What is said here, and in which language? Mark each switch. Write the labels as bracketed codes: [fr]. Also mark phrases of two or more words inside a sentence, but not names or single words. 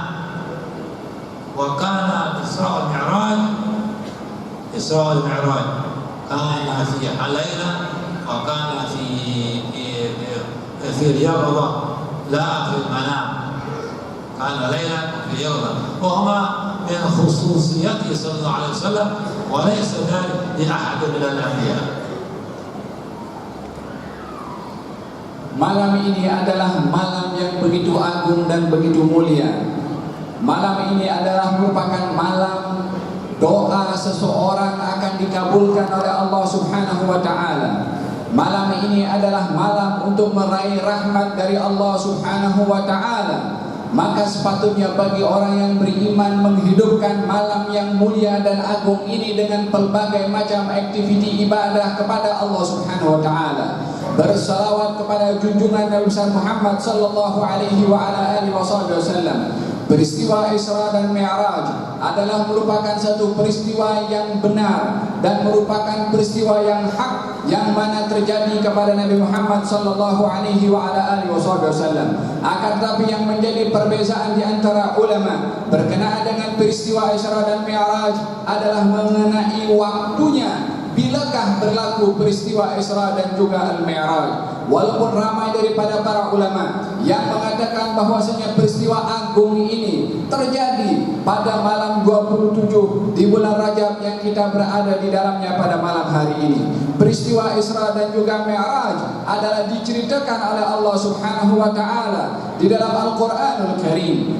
[ar] وكان إسراء والمعراج كان في ليلة، وكان في اليقظة لا في المنام، كان ليلة في اليقظة، وهما من خصوصيته صلى الله عليه وسلم، وليس ذلك لأحد من الأنبياء. [ms] Malam ini adalah malam yang begitu agung dan begitu mulia. Malam ini adalah merupakan malam doa seseorang akan dikabulkan oleh Allah [ar] سبحانه وتعالى. [ms] Malam ini adalah malam untuk meraih rahmat dari Allah [ar] سبحانه وتعالى. [ms] Maka sepatutnya bagi orang yang beriman menghidupkan malam yang mulia dan agung ini dengan pelbagai macam aktiviti ibadah kepada Allah [ar] سبحانه وتعالى. [ms] Bersalawat kepada junjungan Nabi besar Muhammad [ar] صلى الله عليه وعلى آله وسلم. [ms] Peristiwa Isra dan Mi'raj adalah merupakan satu peristiwa yang benar dan merupakan peristiwa yang hak, yang mana terjadi kepada Nabi Muhammad [ar] صلى الله عليه وعلى آله وسلم. [ms] Akan tetapi yang menjadi perbezaan di antara ulama berkenaan dengan peristiwa Isra dan Mi'raj adalah mengenai waktunya. Bilakah berlaku peristiwa Isra dan juga Al-Mi'raj? Walaupun ramai daripada para ulama yang mengatakan bahwasanya peristiwa agung ini terjadi pada malam 27 di bulan Rajab yang kita berada di dalamnya pada malam hari ini. Peristiwa Isra dan juga Mi'raj adalah diceritakan oleh Allah [ar] سبحانه وتعالى [ms] di dalam [ar] القرآن الكريم.